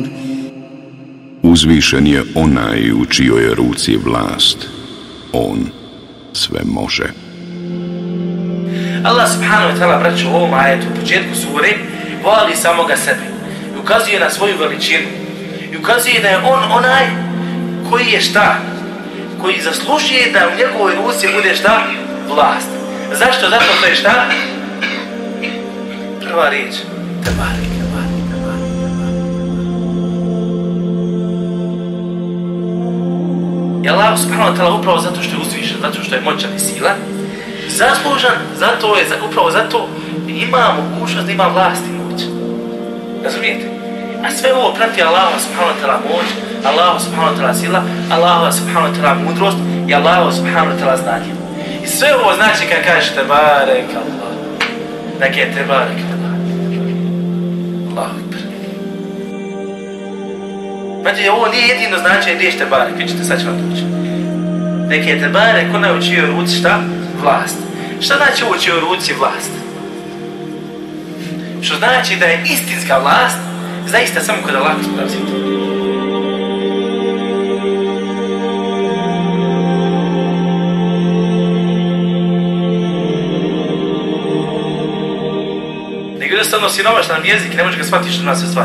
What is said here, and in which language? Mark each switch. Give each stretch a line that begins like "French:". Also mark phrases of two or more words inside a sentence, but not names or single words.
Bosnian: Uzvišen je onaj u čijoj je ruci vlast. On sve može.
Arabic: الله سبحانه وتعالى,
Bosnian: braćo, u ovom ajetu, u početku sure, hvali samoga sebe i ukazuje na svoju veličinu i ukazuje da je on onaj koji je šta? Koji zaslužuje da u njegovoj ruci bude šta? Vlast. Zašto? Zato što je šta? Prva riječ. Tebarik. I
Arabic: الله سبحانه وتعالى
Bosnian: upravo zato što je uzvišen, zato što je moćan i silan, zaslužan, upravo zato ima mogućnost da ima vlast i moć. Razumijete? A sve ovo prati
Arabic: الله سبحانه وتعالى
Bosnian: moć,
Arabic: الله سبحانه وتعالى
Bosnian: sila,
Arabic: الله سبحانه وتعالى
Bosnian: mudrost i
Arabic: الله سبحانه وتعالى
Bosnian: znanje. I sve ovo znači kad kažeš
Arabic: تبارك الله.
Bosnian: Dakle je
Arabic: تبارك الله. الله أكبر.
Bosnian: Znači ovo nije jedino značenje riječ tebarek, vidite, sad ću vam doći. Dakle je tebarek onaj u čijoj ruci šta? Vlast. Šta znači u čijoj ruci vlast? Što znači da je istinska vlast zaista samo kod Allaha
Arabic: سبحانه وتعالى.
Bosnian: Jednostavno siromašan jezik, ne može ga shvatiti što nas sve stvari.